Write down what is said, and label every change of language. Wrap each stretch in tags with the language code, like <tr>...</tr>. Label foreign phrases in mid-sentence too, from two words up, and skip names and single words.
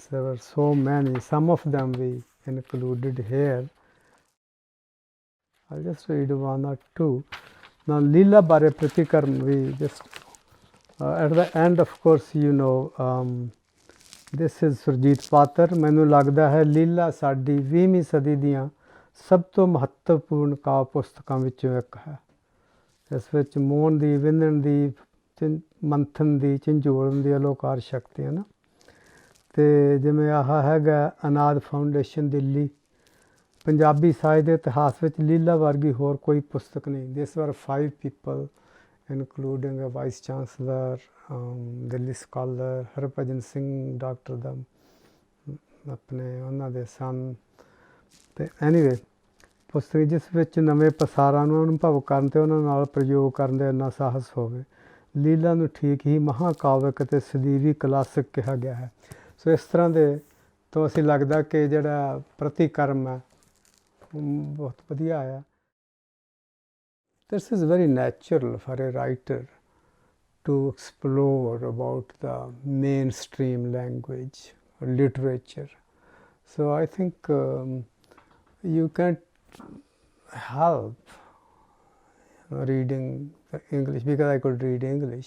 <en>There were so many. Some of them we included here. I'll just read one or two. Now, Leela Bare Pratikarm, we just, at the end, of course, you know, this is Surjit Patar.</en> <pa>ਮੈਨੂੰ ਲੱਗਦਾ ਹੈ ਲੀਲਾ ਸਾਡੀ 20ਵੀਂ ਸਦੀ ਦੀਆਂ ਸਭ ਤੋਂ ਮਹੱਤਵਪੂਰਨ ਕਾਵਿ ਪੁਸਤਕਾਂ ਵਿੱਚੋਂ ਇੱਕ ਹੈ. ਇਸ ਵਿੱਚ ਮੋਹਨ ਦੀ, ਵਿੰਨਣ ਦੀ, ਮੰਥਨ ਦੀ, ਝੰਜੋੜਨ ਦੀ ਅਲੋਕਾਰ ਸ਼ਕਤੀ ਹੈ ਨਾ. ਅਤੇ ਜਿਵੇਂ ਆਹ ਹੈਗਾ ਅਨਾਦ ਫਾਊਂਡੇਸ਼ਨ ਦਿੱਲੀ, ਪੰਜਾਬੀ ਸਾਹਿਤ ਦੇ ਇਤਿਹਾਸ ਵਿੱਚ ਲੀਲਾ ਵਰਗੀ ਹੋਰ ਕੋਈ ਪੁਸਤਕ ਨਹੀਂ.</pa> <en>these were 5 people including a vice chancellor,</en> <pa>ਦਿੱਲੀ ਸਕਾਲਰ ਹਰਭਜਨ ਸਿੰਘ ਡਾਕਟਰ ਦਾ ਆਪਣੇ ਉਹਨਾਂ ਦੇ ਸਨ. ਅਤੇ ਐਨੀਵੇ ਪੁਸਤਕ ਜਿਸ ਵਿੱਚ ਨਵੇਂ ਪਸਾਰਾਂ ਨੂੰ ਅਨੁਭਵ ਕਰਨ ਅਤੇ ਉਹਨਾਂ ਨਾਲ ਪ੍ਰਯੋਗ ਕਰਨ ਦਾ ਇੰਨਾ ਸਾਹਸ ਹੋਵੇ. ਲੀਲਾ ਨੂੰ ਠੀਕ ਹੀ ਮਹਾਂਕਾਵਿਕ ਅਤੇ ਸਦੀਵੀ ਕਲਾਸਿਕ ਕਿਹਾ ਗਿਆ ਹੈ. ਸੋ ਇਸ ਤਰ੍ਹਾਂ ਦੇ ਤੋਂ ਅਸੀਂ ਲੱਗਦਾ ਕਿ ਜਿਹੜਾ ਪ੍ਰਤੀਕਰਮ ਹੈ ਬਹੁਤ ਵਧੀਆ ਆਇਆ.</pa> <en>This is very natural for a writer to explore about the mainstream language or literature. So I think you can't help reading English, because I could read English.</en>